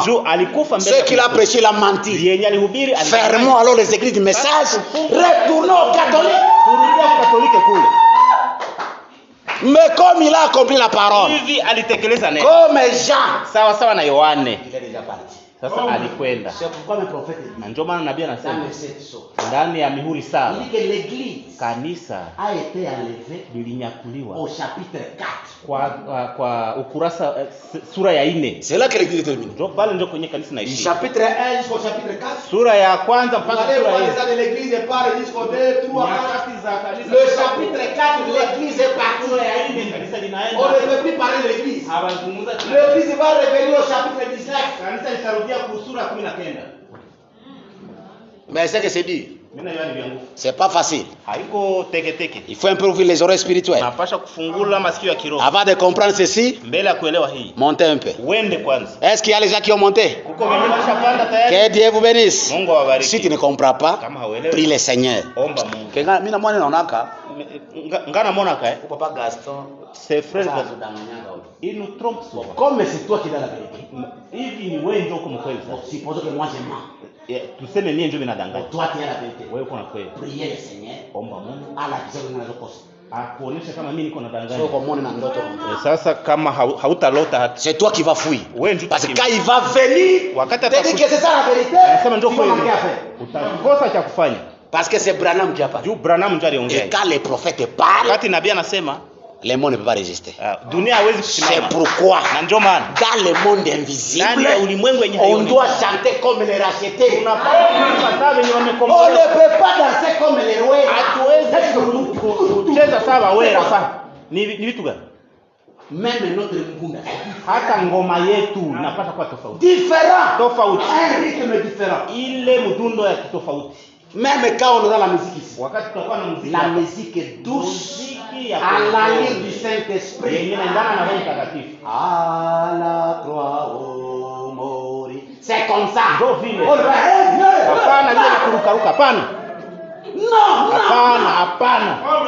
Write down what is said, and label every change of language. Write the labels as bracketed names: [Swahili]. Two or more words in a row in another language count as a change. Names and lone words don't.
[French] Ce qu'il a prêché, il a menti. Fermons alors les églises du message, retournons aux catholiques. Mais comme il a accompli la parole, comme Jean, il est déjà parti. [Swahili] Sasa alikwenda. [French] C'est pourquoi le prophète dit, [Swahili] na ndio maana nabii anasema ndani ya mihuri saba kanisa [French] a été enlevé [Swahili] lilinyakuliwa [French] au chapitre 4 [Swahili] kwa ukurasa sura ya 4. [French] C'est là que l'église est terminée. [Swahili] Ndio pale ndio kwenye kanisa naishi. [French] Chapitre 1 jusqu'au chapitre 4. [Swahili] Sura ya kwanza mpaka sura ya 4. [French] L'église est partie jusqu'au 2, 3, 4. Le chapitre 4 l'église est partie. [Swahili] Kanisa linaenda. [French] On ne peut plus parler de l'église. L'église va revenir au chapitre 19. [Swahili] Kanisa litarudia kwa sura 19. [French] Mais c'est que c'est dur. C'est pas facile. Il faut un peu ouvrir les oreilles spirituelles. Avant de comprendre ceci, montez un peu. Est-ce qu'il y a les gens qui ont monté? Que Dieu vous bénisse. Si tu ne comprends pas, prie le Seigneur. Papa Gaston, ses frères, ils nous trompent souvent. Comme c'est toi qui as la vérité. Supposons que moi je mens. [Swahili] Tuseme mie ndio ninadanganya. [French] Toi tu as la vérité. [Swahili] Wewe uko na kweli. [French] Priez le Seigneur. [Swahili] Omba Mungu. Ala kisema ninazokosa. Akuonesha kama mimi niko nadanganya. Sio kwa muone na ndoto. Sasa kama hautalota hata. [French] C'est toi qui vas fuir. [Swahili] Wewe ndio. [French] Parce que quand il va venir, [Swahili] wakati [French] atakuja que c'est ça la vérité. [Swahili] Anasema ndio kweli. Utakosa cha kufanya. [French] Parce que c'est Branham qui a parlé. [Swahili] Branham ndio aliongea. [French] Et quand les prophètes parlent, [Swahili] wakati nabii anasema [French] le monde ne peut pas résister. C'est pourquoi dans le monde invisible, on doit chanter comme les rachetés. On ne peut pas danser comme les rois. Même notre mbunda [Swahili] hata ngoma yetu inapaswa kuwa tofauti. [French] Différent. Un rythme différent. [Swahili] Ile mdundo ya tofauti. [French] Même quand on aura la musique ici, la musique est douce à l'allure du Saint-Esprit. À la croix, oh mori. C'est comme ça. Non.